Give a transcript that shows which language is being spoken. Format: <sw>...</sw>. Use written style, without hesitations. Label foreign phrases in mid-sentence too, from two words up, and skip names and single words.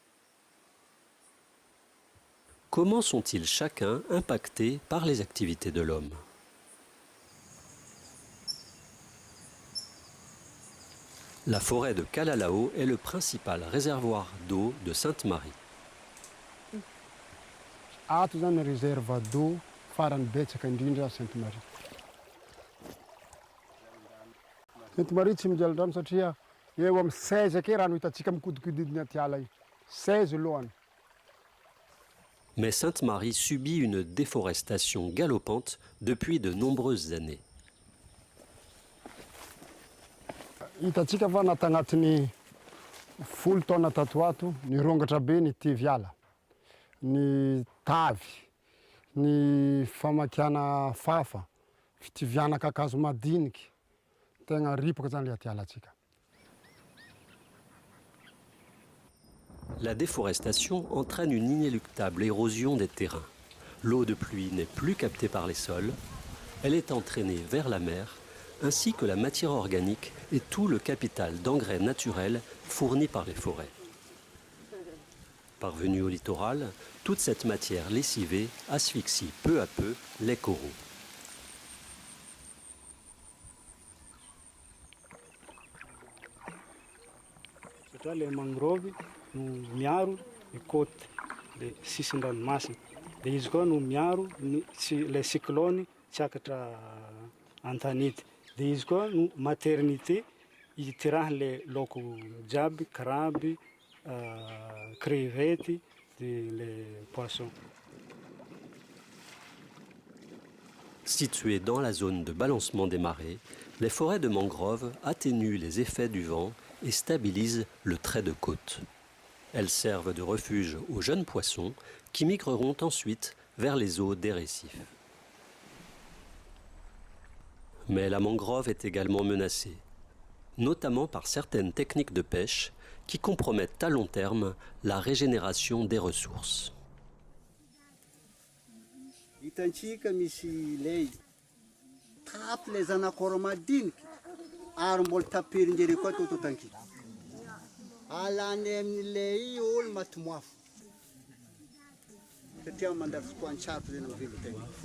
<fr>Comment sont-ils chacun impactés par les activités de l'homme? La forêt de Kalalao est le principal réservoir d'eau de Sainte-Marie.</fr> <mg>Ato zany</mg> <fr>réserve d'eau</fr> <mg>farany betsaka indrindra Sainte-Marie. Sainte-Marie tsy mijaly rano satria eo amin'ny 16 ake rano hitantsika mikodikodidina aty ala io. 16 lohany.</mg> <fr>Mais Sainte-Marie subit une déforestation galopante depuis de nombreuses années.</fr> <mg>Hitantsika fa natagnatin'ny 10 taona tato ato nirongatra be ny teviala, ny tavy, ny famakiana fafa, fitiviana kakazo madiniky, tegna ripaka zany le aty alatsika.</mg> <fr>La déforestation entraîne une inéluctable érosion des terrains. L'eau de pluie n'est plus captée par les sols, elle est entraînée vers la mer, ainsi que la matière organique et tout le capital d'engrais naturels fournis par les forêts. Parvenue au littoral, toute cette matière lessivée asphyxie peu à peu les coraux. Les mangroves</fr> <mg>no miaro ny côte le sisin-dranomasina. Dia izy koa no miaro</mg> <fr>les cyclones</fr> <mg>tsiakatra an-tanety. Dia izy koa no maternité itirahan'le laoko jiaby,</mg> <fr>crabe, crevettes, les poissons. Situées dans la zone de balancement des marées, les forêts de mangroves atténuent les effets du vent et stabilisent le trait de côte. Elles servent de refuge aux jeunes poissons qui migreront ensuite vers les eaux des récifs. Mais la mangrove est également menacée, notamment par certaines techniques de pêche qui compromettent à long terme la régénération des ressources.</fr> <mg>Hitantsika misy lay tapy le zanakôra madiniky ary mbola tapirin-jare koa toto tanky. Alany amin'ny lay io olo matomoafo. Satria mandary fotoan-tsarotra zay amin'ny velo-tegna.</mg>